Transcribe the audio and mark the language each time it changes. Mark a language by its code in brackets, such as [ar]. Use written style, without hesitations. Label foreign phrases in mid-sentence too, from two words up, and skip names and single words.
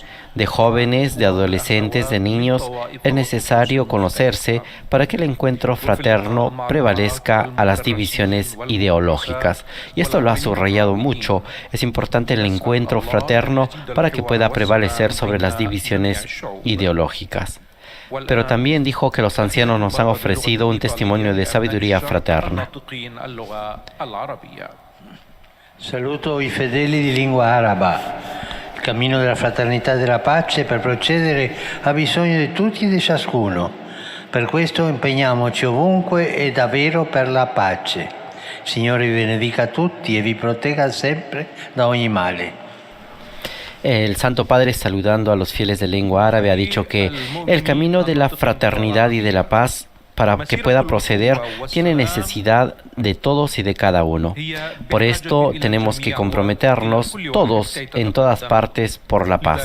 [es] De jóvenes, de adolescentes, de niños, es necesario conocerse para que el encuentro fraterno prevalezca a las divisiones ideológicas. Y esto lo ha subrayado mucho. Es importante el encuentro fraterno para que pueda prevalecer sobre las divisiones ideológicas. Pero también dijo que los ancianos nos han ofrecido un testimonio de sabiduría fraterna. [it] Saluto i fedeli di lingua araba. Il cammino della fraternità e della pace per procedere ha bisogno di tutti e di ciascuno. Per questo impegniamoci ovunque e davvero per la pace. Il Signore vi benedica a tutti e vi protegga sempre da ogni male. [es] El Santo Padre, saludando a los fieles de lengua árabe, ha dicho que el camino de la fraternidad y de la paz, para que pueda proceder, tiene necesidad de todos y de cada uno. Por esto tenemos que comprometernos todos en todas partes por la paz.